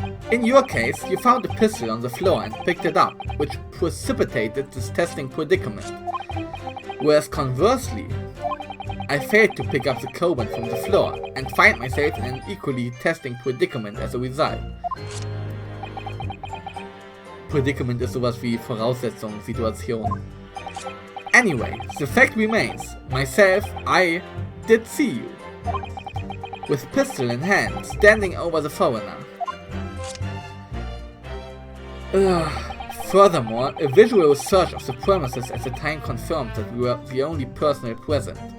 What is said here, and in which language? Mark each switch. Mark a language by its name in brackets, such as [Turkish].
[English] In your case, you found a pistol on the floor and picked it up, which precipitated this testing predicament. Whereas conversely, I failed to pick up the Coban from the floor and find myself in an equally testing predicament as a result. [German] Predicament ist sowas wie Voraussetzung, Situation. [English] Anyway, the fact remains, myself, I did see you. With pistol in hand, standing over the foreigner. Furthermore, a visual search of the premises at the time confirmed that we were the only personnel present.